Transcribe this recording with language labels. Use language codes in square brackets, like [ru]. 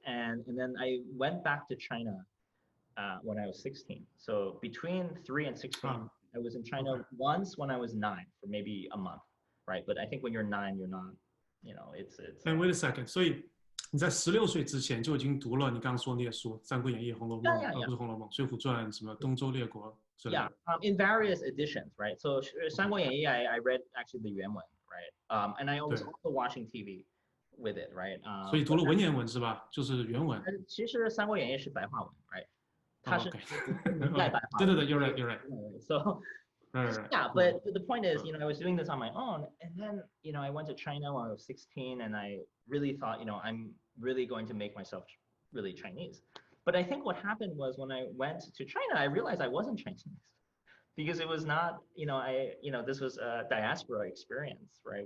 [en] And then I went back to China when I was 16. So between 3 and 16, I was in China once when I was 9 for maybe a month, right? But I think when you're 9, you're not, it's. And wait a second. [zh] 所以你在16岁之前就已经读了你刚刚说那些书，《三国演义》、《红楼梦》，不是《红楼梦》，《水浒传》什么《东周列国》之类的。 [en] Yeah, in various editions, right? So 三国演义 I read actually the 原文, right? And I was also watching TV with it, right? [zh] 所以读了文言文是吧？就是原文。其实三国演义是白话文, right? 它是 [en] 对， you're right. So yeah, but the point is, I was doing this on my own, and then I went to China when I was 16, and I really thought, I'm really going to make myself really Chinese. But I think what happened was when I went to China, I realized I wasn't Chinese, because it was not, this was a diaspora experience, right?